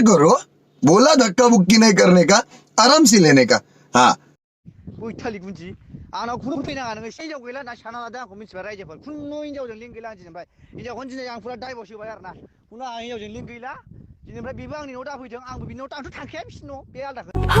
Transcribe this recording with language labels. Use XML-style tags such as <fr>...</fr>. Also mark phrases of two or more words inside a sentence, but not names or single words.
<hi>करो, बोला धक्का बुक्की नहीं करने का, आराम से लेने का। हाँ</hi> <brx>गैथालि गुन्जि आंनाव खुनु फैनाङा नोङो हिनजाव गैला ना साना लादों आंखौ मिथिबाय रायजोफोर खुनु हिनजावजों लिंक गैला आं दिनैनिफ्राय हिनजावखौनो दिनै आं फुरा डाइभर्स होबाय आरो ना खुनु आं हिनजावजों लिंक गैला दिनैनिफ्राय बेबो आंनि न'आव दाफैथों आंबो बिनि न'आव आंथ' थांखाया बिसिनि न' बे आलदा</brx>